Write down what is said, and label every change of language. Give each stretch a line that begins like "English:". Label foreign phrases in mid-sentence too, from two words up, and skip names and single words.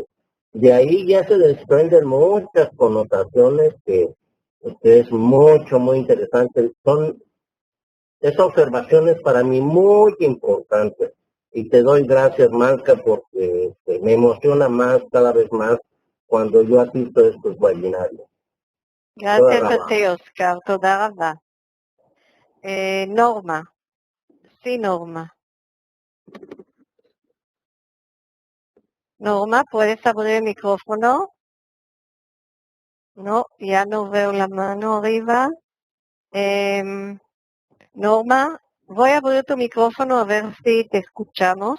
Spanish: De ahí ya se desprenden muchas connotaciones que es muy interesante. Son esas observaciones para mí muy importantes. Y te doy gracias, Malca, porque me emociona más, cada vez más, cuando yo asisto a estos webinarios. Gracias a ti, Oscar.
Hebrew: תודה רבה. נורמה.
Spanish: Sí, Norma. Norma, ¿puedes abrir el micrófono? No, ya no veo la mano arriba. Norma, voy a abrir tu micrófono a ver si te escuchamos.